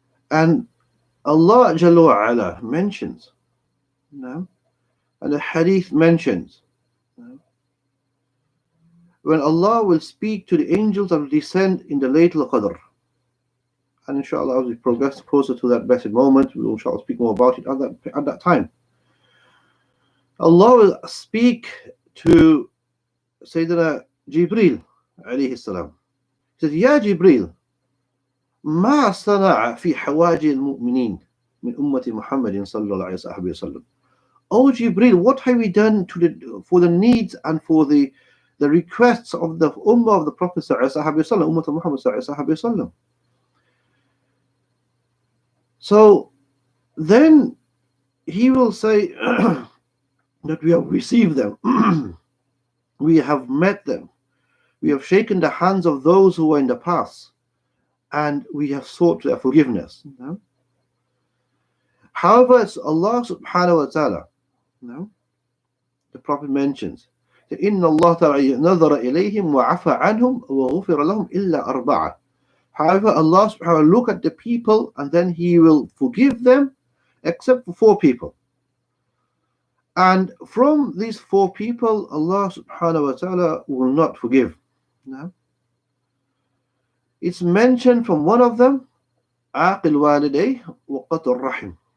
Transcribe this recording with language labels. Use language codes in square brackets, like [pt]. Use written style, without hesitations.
[en] And Allah Jalla wa Ala mentions, and the hadith mentions, when Allah will speak to the angels that will descend in the Laylatul Qadr. And inshallah, as we progress closer to that blessed moment, we will inshallah speak more about it at that time. Allah will speak to Sayyidina Jibreel alayhi salam. [ar] says, Ya Jibril, ما صنع في حوائج المؤمنين من أمة محمد صلى الله عليه وسلم. [en] O Jibril, what have we done for the needs and for the requests of the Ummah of the Prophet sallallahu alaihi wasallam, Ummah of Muhammad sallallahu alaihi wasallam? So then he will say that we have received them, we have met them, we have shaken the hands of those who were in the past, and we have sought their forgiveness. However, it's Allah subhanahu wa ta'ala, the Prophet mentions that [ar] إِنَّ اللَّهَ تَعَالَى نَظَرَ إِلَيْهِمْ وَعَفَى عَنْهُمْ وَغُفِرَ لَهُمْ إِلَّا أَرْبَعَةً. [en] However, Allah subhanahu wa ta'ala look at the people and then He will forgive them except for 4 people. And from these 4 people, Allah subhanahu wa ta'ala will not forgive. It's mentioned from one of them, [ar] عَاقِ الْوَالِدَيْهِ وَقَطْعُ الرَّحِمِ.